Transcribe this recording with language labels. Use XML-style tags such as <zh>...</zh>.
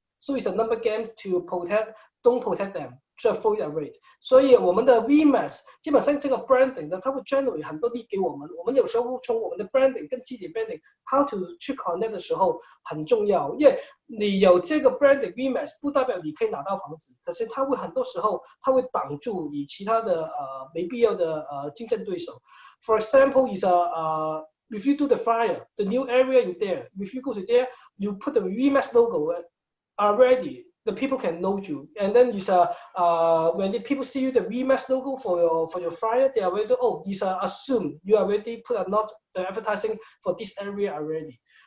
<en>So it's a number game to protect, don't protect them, to avoid a rate.</en> <zh>所以我们的 Remax 基本上这个 branding 呢，它会 generate 很多 lead 给我们。我们有时候从我们的 branding 跟自己 branding how to 去 connect 的时候很重要，因为你有这个 branding Remax 不代表你可以拿到房子，可是它会很多时候它会挡住你其他的没必要的竞争对手。</zh> <en>For example, is if you do the flyer, the new area in there, if you go to there, you put the Remax logo already. the people can know you. And then it's when the people see you the VMAX logo for your flyer, they are ready to, oh, it's assume you already put a not the advertising for this area already.</en>